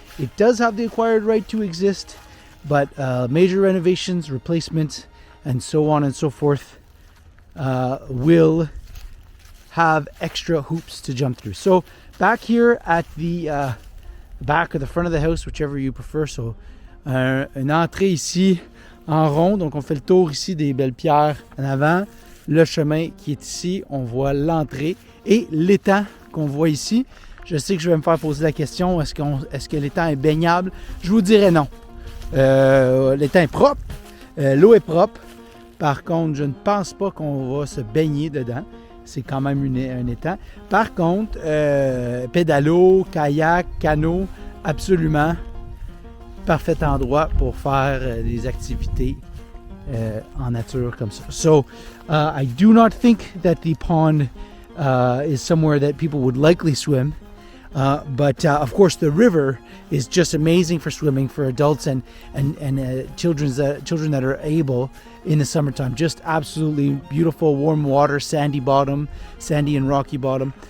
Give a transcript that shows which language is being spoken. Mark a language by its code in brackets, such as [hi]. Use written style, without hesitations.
[en] It does have the acquired right to exist, but major renovations, replacements, and so on and so forth will have extra hoops to jump through. So back here at the back or the front of the house, whichever you prefer. [fr] So une entrée ici en rond. Donc on fait le tour ici des belles pierres en avant. Le chemin qui est ici, on voit l'entrée et l'étang qu'on voit ici. Je sais que je vais me faire poser la question, est-ce que l'étang est baignable? Je vous dirais non. L'étang est propre, l'eau est propre. Par contre, je ne pense pas qu'on va se baigner dedans. C'est quand même un étang. Par contre, pédalo, kayak, canot, absolument parfait endroit pour faire des activités en nature comme ça. [en] So, I do not think that the pond is somewhere that people would likely swim. But of course, the river is just amazing for swimming for adults and children that are able in the summertime. Just absolutely beautiful, warm water, sandy and rocky bottom.